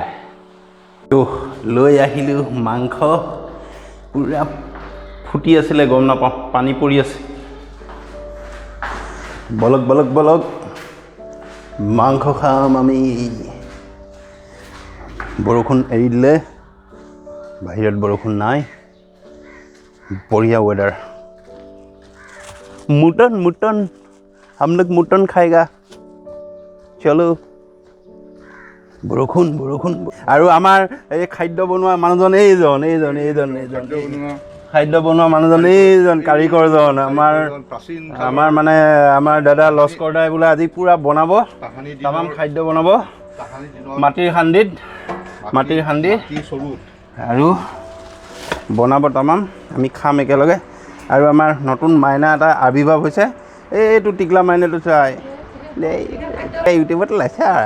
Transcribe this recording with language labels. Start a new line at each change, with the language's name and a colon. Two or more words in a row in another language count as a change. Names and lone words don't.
Assamese: তো লৈ আহিলোঁ মাংস, পূৰা ফুটি আছিলে, গম নাপাওঁ, পানী পৰি আছে। ব'লক ব'লক ব'লক, মাংস খাম আমি। বৰষুণ এৰি দিলে, বাহিৰত বৰষুণ নাই,
Hindi: बढ़िया वेदर। मटन मटन, हम लोग मटन खाएगा, चलो।
Assamese: বৰষুণ বৰষুণ আৰু আমাৰ এই খাদ্য বনোৱা মানুহজন এইজন খাদ্য বনোৱা মানুহজন এইজন কাৰিকৰজন আমাৰ মানে আমাৰ দাদা লস্কৰ দাই বোলে আজি পূৰা বনাব তামাম খাদ্য বনাব মাটিৰ সান্দি আৰু বনাব তামাম আমি খাম একেলগে আৰু আমাৰ নতুন মাইনা এটা আৱিৰ্ভাৱ হৈছে এইটো টিকলা মাইনাটো চাই ইউটিউবত ওলাইছে